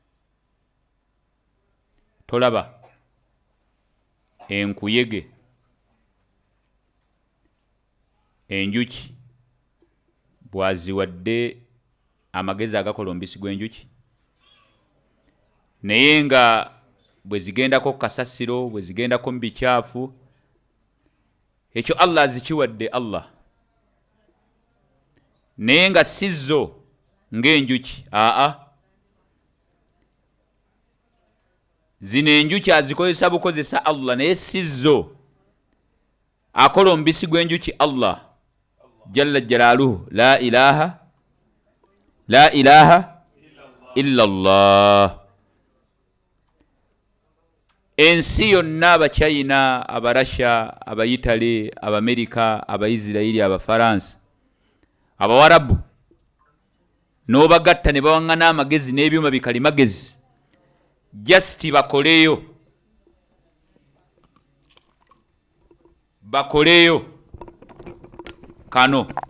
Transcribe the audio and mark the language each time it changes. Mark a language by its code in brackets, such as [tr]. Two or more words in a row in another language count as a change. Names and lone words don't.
[lg] Tolaba enkuyege, enjuki bwaziwadde amagezi agakola omubisi gw'enjuki, naye nga bwe zigendako kasasiro, bwe zigendako mu bicaafu, ekyo Allah azikiwadde Allah. naye nga sizzo ng'enjuki. Zino enjuki azikozesa bukozesa Allah, naye sizzo. Akola omubisi gw'enjuki [ar] الله جل جلاله لا إله إلا الله. [lg] Ensi yonna Abachina, Abarasha, Abayitale, Abamerika, Abaisirairi, Abafaransa, Abawarabu n'obagatta ne bawaŋŋana amagezi n'ebyuma bikali magezi just bakoleyo kano.